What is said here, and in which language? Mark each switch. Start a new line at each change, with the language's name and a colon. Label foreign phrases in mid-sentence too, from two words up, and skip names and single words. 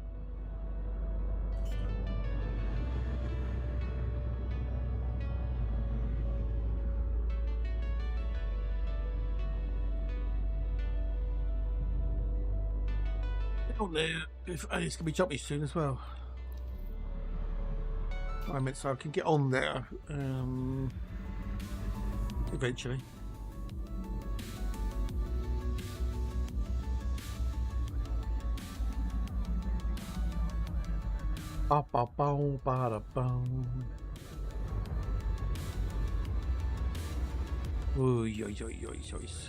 English: Oh no, it's going to be jumpy soon as well. I meant so I can get on there eventually. Ba ba boom, ba da boom. Oy, oy, oy, oy, oy.